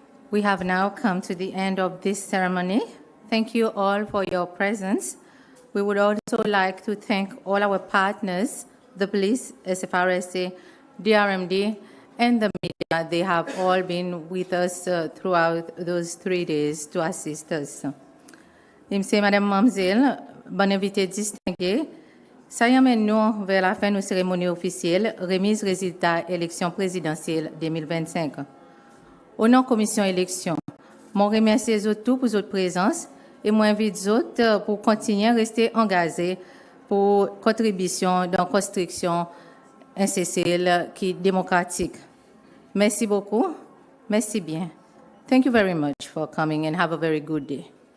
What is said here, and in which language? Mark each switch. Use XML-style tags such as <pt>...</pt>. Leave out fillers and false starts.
<en>We have now come to the end of this ceremony. Thank you all for your presence. We would also like to thank all our partners, the police, SFRSA, DRMD, and the media. They have all been with us throughout those 3 days to assist us.</en> <fr>Monsieur, Madame, Mademoiselle, bon invité distingué, ça y amène nous vers la fin de la cérémonie officielle, remise résultat élection présidentielle 2025. Au nom de la commission élection, je remercie les autres pour votre présence et je invite les autres pour continuer à rester engagés pour contribution dans la construction NCCL qui est démocratique. Merci beaucoup. Merci bien.</fr> <en>Thank you very much for coming and have a very good day.</en>